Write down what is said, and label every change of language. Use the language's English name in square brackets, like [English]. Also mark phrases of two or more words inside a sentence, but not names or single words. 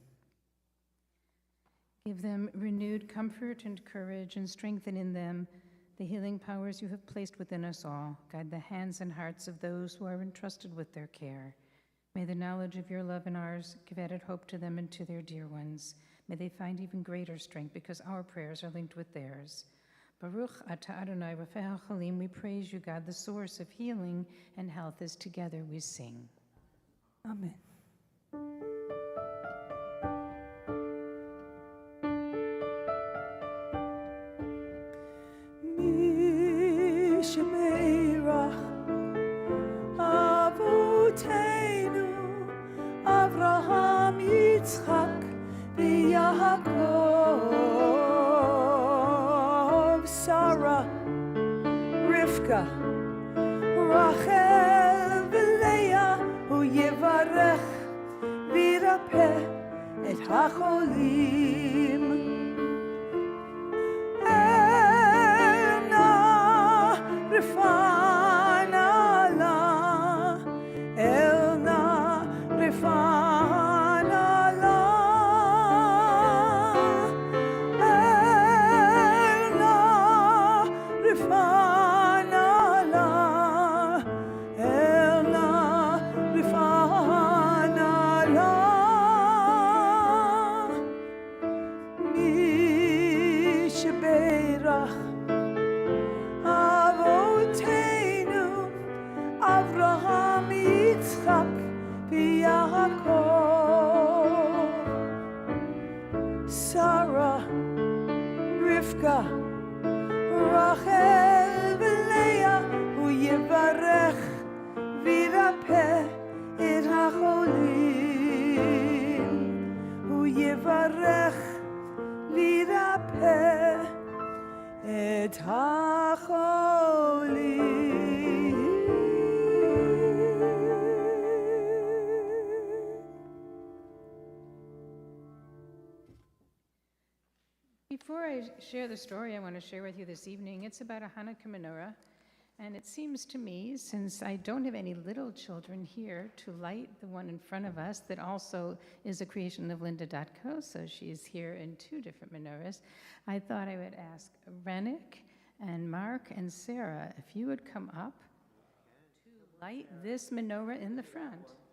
[English] Give them renewed comfort and courage, and strengthen in them the healing powers you have placed within us all. Guide the hands and hearts of those who are entrusted with their care. May the knowledge of your love and ours give added hope to them and to their dear ones. May they find even greater strength because our prayers are linked with theirs. [Hebrew] ברוך אתה אדוני רופא החולים, [English] we praise you, God, the source of healing and health, as together we sing. [Hebrew] אמן. מי שברך אבותינו אברהם יצחק ויעקב שרה רבקה רחל ולאה הוא יברך וירפא את החולים רפא נא לה, אל נא רפא נא לה, אל נא רפא נא לה, אל נא רפא נא לה, מי שברך אבותינו, אברהם, יצחק, ויעקב, שרה, רבקה, רחל, ולאה, הוא יברך, וירפא את החולים, הוא יברך, וירפא את החולים. [English] Before I share the story I want to share with you this evening, it's about a Hanukkah menorah. And it seems to me, since I don't have any little children here to light the one in front of us that also is a creation of Linda Dotko, so she's here in two different menorahs, I thought I would ask Rennick and Mark and Sarah if you would come up to light this menorah in the front.